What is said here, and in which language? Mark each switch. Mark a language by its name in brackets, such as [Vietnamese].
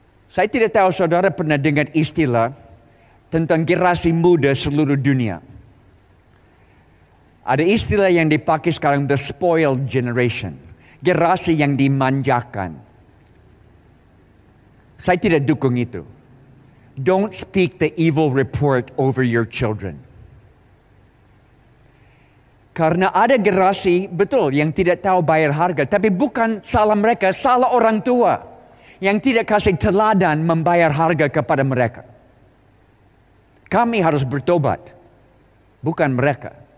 [Indonesian] Saya tidak tahu saudara pernah dengar istilah tentang generasi muda seluruh dunia. Ada istilah yang dipakai sekarang, [English] the spoiled generation. [Indonesian] Generasi yang dimanjakan. Saya tidak dukung itu. [English] Don't speak the evil report over your children. [Indonesian] Karena ada generasi, betul, yang tidak tahu bayar harga. Tapi bukan salah mereka, salah orang tua. Yang tidak kasih teladan membayar harga kepada mereka. Kami harus bertobat. Bukan mereka.